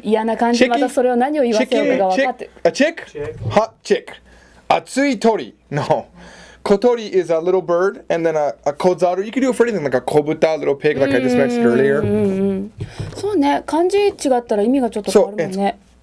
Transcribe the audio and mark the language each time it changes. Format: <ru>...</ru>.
<ja>嫌な感じ。またそれを何を言わせようかが分かって。</ja> <en>A chick? Hot chick.</en> <ja>Atsui tori.</ja> <en>No. Kotori is a little bird, and then a kozaru. You can do it for anything, like a kobuta, a little pig, like I just mentioned earlier.</en> <ja>そうね、漢字違ったら意味がちょっと変わるもんね。</ja>